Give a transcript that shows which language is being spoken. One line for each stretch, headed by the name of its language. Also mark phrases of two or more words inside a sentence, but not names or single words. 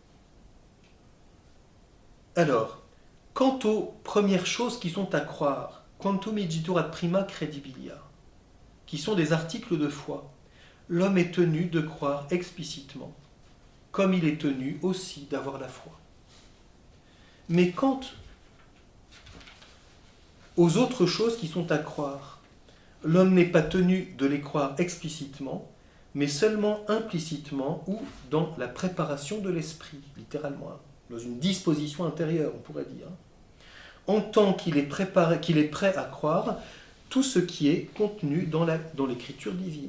French: Alors, quant aux premières choses qui sont à croire
Latin: quantum igitur ad prima credibilia,
French: qui sont des articles de foi. L'homme est tenu de croire explicitement, comme il est tenu aussi d'avoir la foi. Mais quant aux autres choses qui sont à croire, l'homme n'est pas tenu de les croire explicitement, mais seulement implicitement ou dans la préparation de l'esprit, littéralement, dans une disposition intérieure, on pourrait dire, en tant qu'il est préparé, qu'il est prêt à croire tout ce qui est contenu dans l'écriture divine.